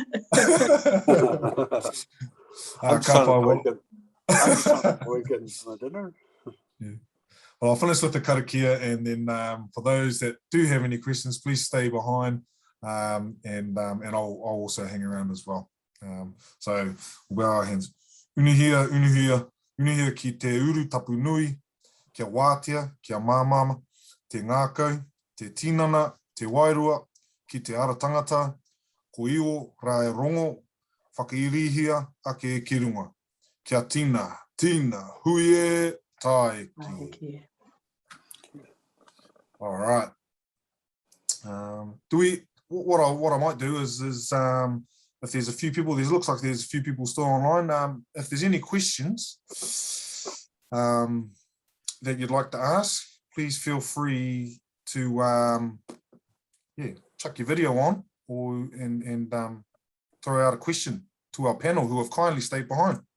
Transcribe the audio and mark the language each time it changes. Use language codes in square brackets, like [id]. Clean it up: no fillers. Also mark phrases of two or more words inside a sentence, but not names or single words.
[en] I'm getting my dinner. Yeah. Well, I'll finish with the karakia, and then for those that do have any questions, please stay behind, and I'll also hang around as well. So we'll bow our hands. [mi] Unuhia, unuhia, unuhia ki te uru tapu nui, kia wātea, kia māmama, te ngākau, te tinana, te wairua, ki te ara tangata, ko iho, rae rongo, whakairihia ake e kirunga. Kia tina, huie, taiki. [en] All right. What I might do is if there's a few people, looks like there's a few people still online. If there's any questions that you'd like to ask, please feel free to chuck your video on, or and throw out a question to our panel who have kindly stayed behind.